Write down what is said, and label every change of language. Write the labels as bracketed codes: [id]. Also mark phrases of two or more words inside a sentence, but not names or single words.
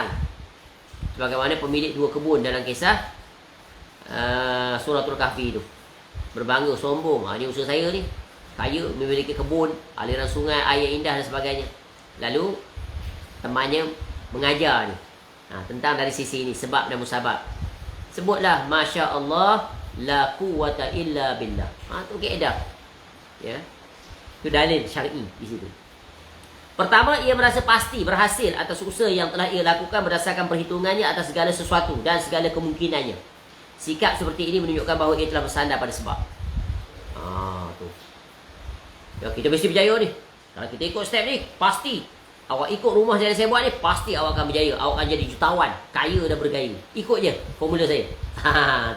[ms] Sebagaimana pemilik 2 kebun dalam kisah Suratul Kahfi itu. Berbangga, sombong. Ni usaha saya ni. Kaya, memiliki kebun, aliran sungai, air indah dan sebagainya. Lalu temannya mengajar ni tentang dari sisi ini, sebab dan musabab. Sebutlah [ar] ما شاء الله, لا قوة إلا بالله. [ms] Itu kaedah. Itu dalil syar'i di situ. Pertama, ia merasa pasti berhasil atas usaha yang telah ia lakukan berdasarkan perhitungannya atas segala sesuatu dan segala kemungkinannya. Sikap seperti ini menunjukkan bahawa ia telah bersandar pada sebab. Tu. Kita mesti berjaya ni. Kalau kita ikut step ni, pasti. Awak ikut rumah yang saya buat ni, pasti awak akan berjaya. Awak akan jadi jutawan, kaya dan bergaya. Ikut je formula saya. Tu.